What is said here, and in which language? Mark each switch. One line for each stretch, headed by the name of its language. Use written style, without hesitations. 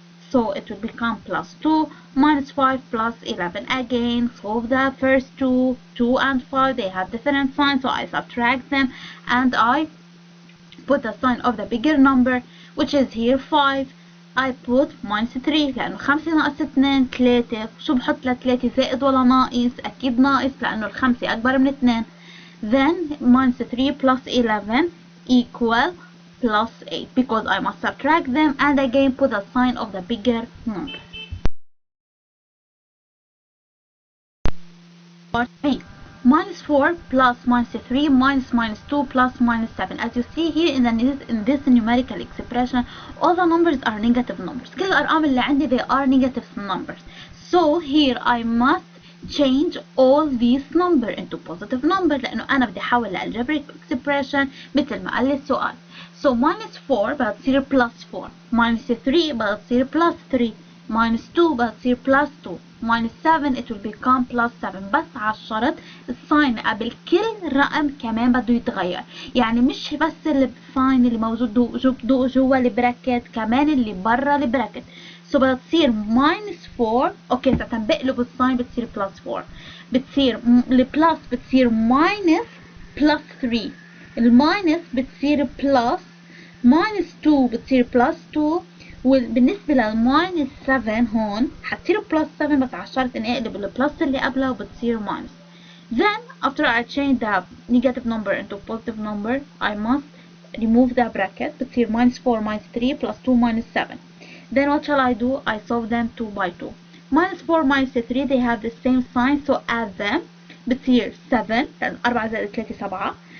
English: So it will become plus 2 minus 5 plus 11. Again, solve the first two. 2 and 5, they have different signs, so I subtract them and I put the sign of the bigger number which is here 5. I put minus 3
Arabic: لأنه 5 ناقص 2 3. شو بحط ل3 زائد ولا ناقص؟ أكيد ناقص لأنه ال5 أكبر من 2.
English: Then minus 3 plus 11 equal plus 8 because I must subtract them and again put the sign of the bigger number. Part A. Minus 4 plus minus 3 minus 2 plus minus 7. As you see here in this numerical expression, all the numbers are negative numbers.
Arabic: كل الأرقام اللي عندي
English: they are negative numbers. So here I must change all these number into positive number
Arabic: لأنه أنا بدي أحول لalgebraic expression مثل ما قال لي السؤال.
English: So minus 4 بتصير plus 4, minus 3 بتصير plus 3, minus 2 بتصير plus 2, minus 7 it will become plus 7.
Arabic: بس على الشرط الساين قبل كل رقم كمان بده يتغير، يعني مش بس الساين اللي موجود جوا البراكت، كمان اللي برا البراكت.
English: So بتصير minus 4.
Arabic: اوكي بقلب الساين بتصير plus 4، بتصير البلس بتصير minus plus 3، الماينس بتصير plus minus 2 بتصير plus 2، وبالنسبة للماينس 7 هون حتصير plus 7 بس على الشرط اني اقلب البلس اللي قبلها وبتصير minus.
English: Then after I change the negative number into positive number I must remove the bracket. بتصير minus 4 minus 3 plus 2 minus 7. Then what shall I do? I solve them 2 by 2. Minus 4 minus 3 they have the same sign, so add them.
Arabic: بتصير 7 لأن 4 زائد 3 7.